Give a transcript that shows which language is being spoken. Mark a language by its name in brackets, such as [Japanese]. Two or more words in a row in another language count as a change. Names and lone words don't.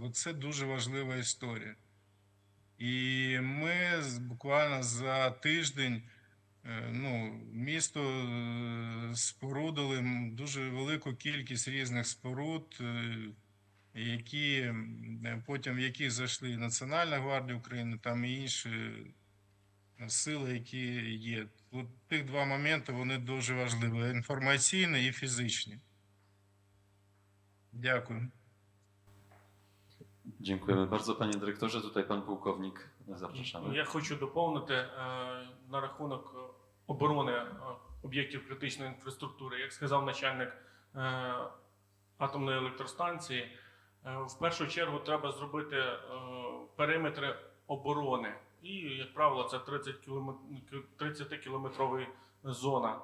[Ukrainian] Оце дуже важлива історія. І ми буквально за тиждень місто спорудили дуже велику кількість різних споруд, які потім в які зайшли Національна гвардія України, там і інші сили, які є. От тих два моменти, вони дуже важливі: інформаційні і фізичні. Дякую. [Polish] Dziękujemy bardzo, panie dyrektorze. Tutaj pan pułkownik, zapraszamy. [Ukrainian] Я хочу доповнити на рахунок оборони об'єктів критичної інфраструктури. Як сказав начальник атомної електростанції, в першу чергу треба зробити периметри оборони. І, як правило, це 30-кілометрова зона.